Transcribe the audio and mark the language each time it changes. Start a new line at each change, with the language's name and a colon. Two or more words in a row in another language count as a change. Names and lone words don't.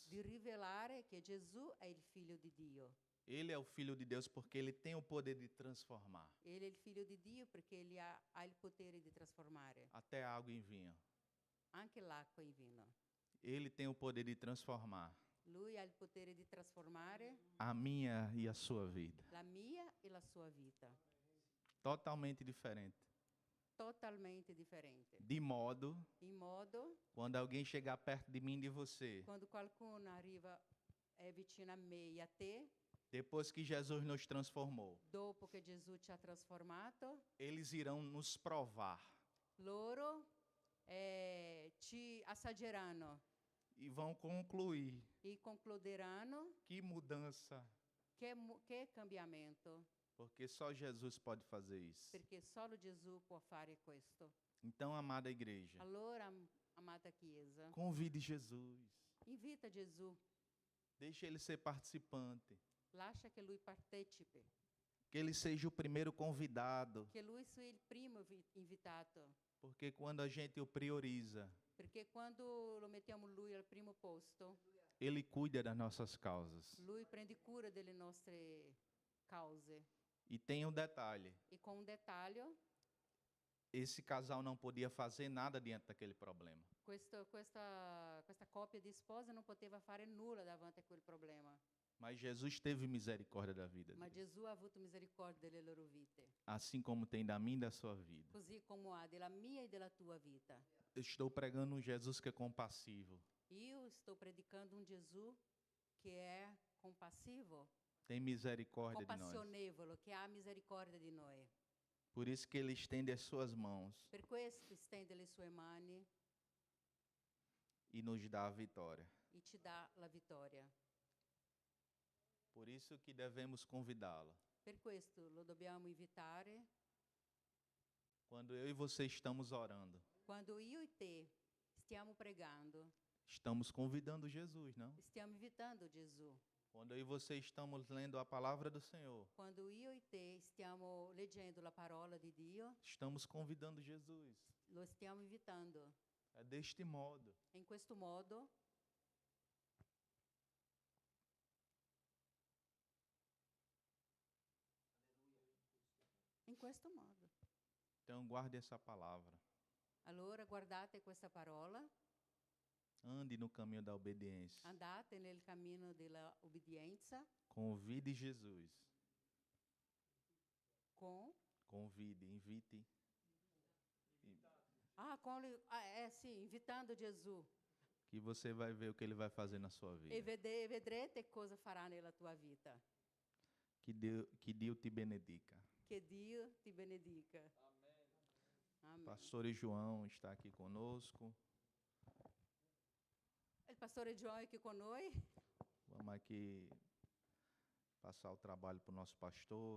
Italian: di rivelare che Gesù è il figlio di Dio.
Portuguese: Ele é o Filho de Deus porque ele tem o poder de transformar
Italian: Ele è il figlio di Dio perché egli ha il potere di trasformare
Portuguese: até água em vinho.
Italian: anche l'acqua in vino.
Portuguese: Ele tem o poder de transformar
Italian: Lui ha il potere di trasformare
Portuguese: a minha e a sua vida.
Italian: la mia e la sua vita.
Portuguese: Totalmente diferente.
Italian: totalmente diferente.
Portuguese: De modo,
Italian: In modo,
Portuguese: quando alguém chegar perto de mim e de você,
Italian: quando qualcuno arriva vicino a me e a te,
Portuguese: depois que Jesus nos transformou,
Italian: dopo che Gesù ci ha trasformato,
Portuguese: eles irão nos provar
Italian: loro ci assaggeranno
Portuguese: e vão concluir
Italian: e concluderanno
Portuguese: que mudança,
Italian: che cambiamento,
Portuguese: porque só Jesus pode fazer isso.
Italian: perché solo Gesù può fare questo.
Portuguese: Então, amada igreja,
Italian: Allora, amata Chiesa,
Portuguese: convide Jesus.
Italian: invita Gesù,
Portuguese: Deixe ele ser participante.
Italian: lascia che lui partecipi,
Portuguese: Que ele seja o primeiro convidado.
Italian: che lui sia il primo invitato,
Portuguese: Porque quando a gente o prioriza,
Italian: perché quando lo mettiamo lui al primo posto,
Portuguese: ele cuida das nossas causas.
Italian: lui prende cura delle nostre cause.
Portuguese: E tem um detalhe:
Italian: E
Portuguese: com um
Italian: dettaglio,
Portuguese: esse casal não podia fazer nada diante daquele problema.
Italian: questa coppia di spose non poteva fare nulla davanti a quel problema,
Portuguese: Mas Jesus teve misericórdia da vida
Italian: ma
Portuguese: deles,
Italian: Gesù ha avuto misericordia delle loro vite,
Portuguese: assim como tem da minha e da sua vida.
Italian: così come ha della mia e della tua vita.
Portuguese: Eu estou pregando um Jesus que é compassivo,
Italian: Io sto predicando un Gesù che è compassivo,
Portuguese: tem misericórdia de nós.
Italian: compassionevole, che ha misericordia di noi.
Portuguese: Por isso que ele estende as suas mãos
Italian: Per questo stende le sue mani
Portuguese: e nos dá a vitória.
Italian: e ci dà la vittoria.
Portuguese: Por isso que devemos convidá-lo.
Italian: Per questo lo dobbiamo invitare
Portuguese: Quando eu e você estamos orando,
Italian: quando io e te stiamo pregando,
Portuguese: estamos convidando Jesus, não?
Italian: stiamo invitando Gesù.
Portuguese: Quando eu e você estamos lendo a palavra do Senhor,
Italian: Quando io e te stiamo leggendo la parola di Dio,
Portuguese: estamos convidando Jesus.
Italian: lo stiamo invitando.
Portuguese: É deste modo.
Italian: E in questo modo
Portuguese: Então guarde essa palavra.
Italian: Allora guardate questa parola,
Portuguese: Ande no caminho da obediência.
Italian: andate nel cammino della obbedienza
Portuguese: Convide Jesus.
Italian: con
Portuguese: Convide, invite.
Italian: sì, invitando Gesù
Portuguese: Que você vai ver o que ele vai fazer na sua
Italian: e
Portuguese: vida.
Italian: vedrete cosa farà nella tua vita.
Portuguese: Que Deus te benedica.
Italian: Che Dio ti benedica. Amen.
Portuguese: Pastor João está aqui conosco.
Italian: Il pastore João è qui con noi.
Portuguese: Vamos aqui passar o trabalho para o nosso pastor.